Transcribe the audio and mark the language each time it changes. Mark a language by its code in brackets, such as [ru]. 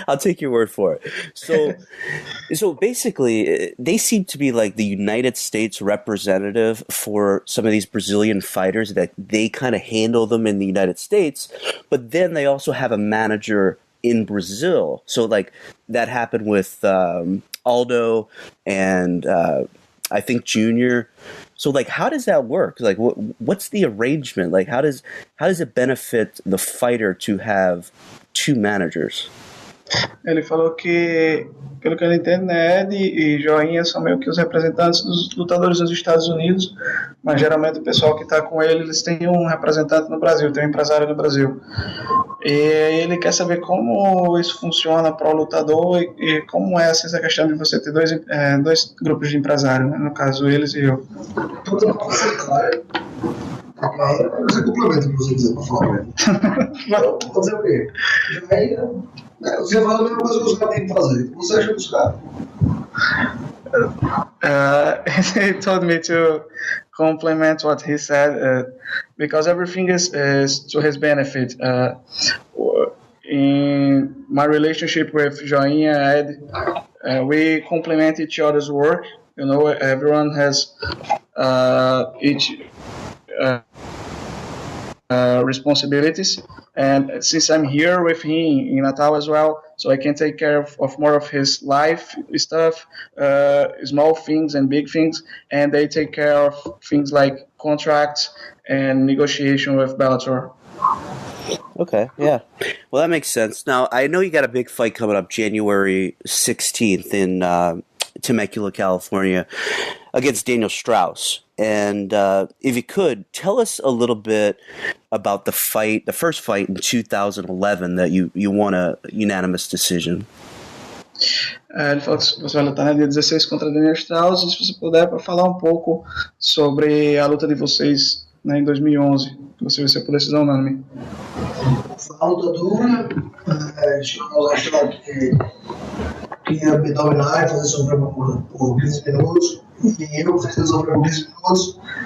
[en] I'll take your word for it. So basically, they seem to be like the United States representative for some of these Brazilian fighters, that they kind of handle them in the United States, but then they also have a manager in Brazil. So like that happened with Aldo and I think Junior. So like, how does that work? Like, what's the arrangement? Like, how does it benefit the fighter to have two managers? [pt] Ele falou que, pelo que eu entendo, né, Ed e Joinha são meio que os representantes dos lutadores dos Estados Unidos, mas geralmente o pessoal que está com ele, eles têm um representante no Brasil, tem um empresário no Brasil. E ele quer saber como isso funciona para o lutador e como é essa questão de você ter dois grupos de empresários, né, no caso eles e eu. Você complementa o que você quiser para falar. Vou fazer o quê? Você fala a mesma coisa que os caras têm que fazer. Você acha dos caras? [en] He told me to complement what he said because everything is to his benefit. In my relationship with Joinha and Ed, we complement each other's work. You know, everyone has each responsibilities, and since I'm here with him in Natal as well, so I can take care of more of his life stuff, small things and big things, and they take care of things like contracts and negotiation with Bellator. Okay, yeah. Well, that makes sense. Now, I know you got a big fight coming up January 16th in Temecula, California, against Daniel Strauss. And if you could, tell us a little bit about the first fight in 2011 that you won a unanimous decision. [pt] Ele falou que você vai lutar no dia 16 contra Daniel Strauss, e se você puder, para falar um pouco sobre a luta de vocês, né, em 2011, que você venceu por decisão unânime. Foi uma luta dura, chegamos a achar que ia me dominar e fazer sofrer por 15 minutos, e eu fiz ele sofrer por 15 minutos.